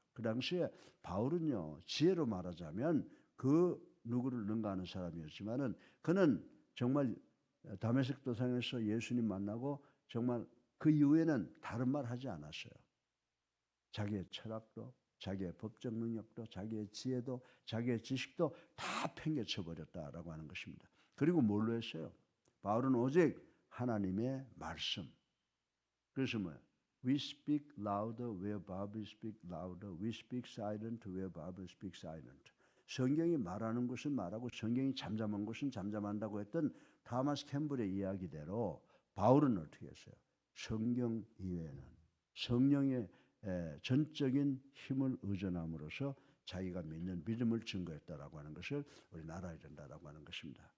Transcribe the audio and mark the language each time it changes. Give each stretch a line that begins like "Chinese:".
Korean: 그 당시에 바울은요 지혜로 말하자면 그 누구를 능가하는 사람이었지만은 그는 정말 다메섹 도상에서 예수님 만나고 정말 그 이후에는 다른 말 하지 않았어요. 자기의 철학도, 자기의 법적 능력도, 자기의 지혜도, 자기의 지식도 다 팽개쳐 버렸다라고 하는 것입니다. 그리고 뭘로 했어요? 바울은 오직 하나님의 말씀. 그래서 뭐예요?
English: We speak louder where Bible speak louder. We speak silent where Bible speak silent.
Korean: 성경이 말하는 것은 말하고 성경이 잠잠한 것은 잠잠한다고 했던 타마스 캠블의 이야기대로 바울은 어떻게 했어요? 성경 이외에는 성령의 전적인 힘을 의존함으로써 자기가 믿는 믿음을 증거했다라고 하는 것을 우리 알아야 된다라고 하는 것입니다.